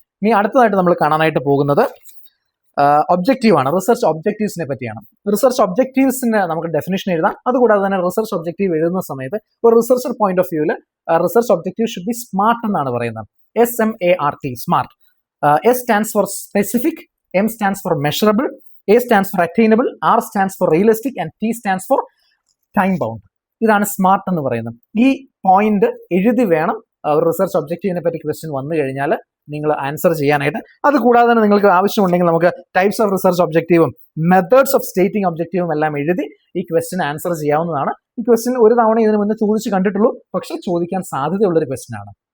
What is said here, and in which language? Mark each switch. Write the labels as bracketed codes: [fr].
[ml] ഇനി അടുത്തതായിട്ട് നമ്മൾ കാണാനായിട്ട് പോകുന്നത് ഒബ്ജക്റ്റീവ് ആണ്. റിസർച്ച് ഒബ്ജക്റ്റീവ്സിനെ പറ്റിയാണ്. റിസർച്ച് ഒബ്ജക്റ്റീവ്സിന് നമുക്ക് ഡെഫിനേഷൻ എഴുതാം. അതുകൂടാതെ തന്നെ റിസർച്ച് ഒബ്ജക്റ്റീവ് എഴുതുന്ന സമയത്ത് ഒരു റിസർച്ചർ പോയിന്റ് ഓഫ് വ്യൂവിൽ [en] research objective should be SMART [ml] എന്നാണ് പറയുന്നത്. [en] SMART, SMART. S stands for specific, M stands for measurable, A stands for attainable, R stands for realistic and T stands for time bound. [ml] ഇതാണ് smart എന്ന് പറയുന്നത്. ഈ point എഴുതി വേണം ഒരു research ഒബ്ജക്റ്റീവിനെ പറ്റി ക്വസ്റ്റ്യൻ വന്നു കഴിഞ്ഞാൽ നിങ്ങൾ ആൻസർ ചെയ്യാനായിട്ട്. അതുകൂടാതെ തന്നെ നിങ്ങൾക്ക് ആവശ്യമുണ്ടെങ്കിൽ നമുക്ക് types of research ഒബ്ജക്റ്റീവും methods of stating ഒബ്ജക്റ്റീവും എല്ലാം എഴുതി ഈ ക്വസ്റ്റ്യൻ ആൻസർ ചെയ്യാവുന്നതാണ്. ഈ ക്വസ്റ്റ്യൻ ഒരു തവണ ഇതിനു മുന്നേ ചോദിച്ച് കണ്ടിട്ടുള്ളൂ, പക്ഷേ ചോദിക്കാൻ സാധ്യതയുള്ളൊരു ക്വസ്റ്റ്യൻ ആണ്.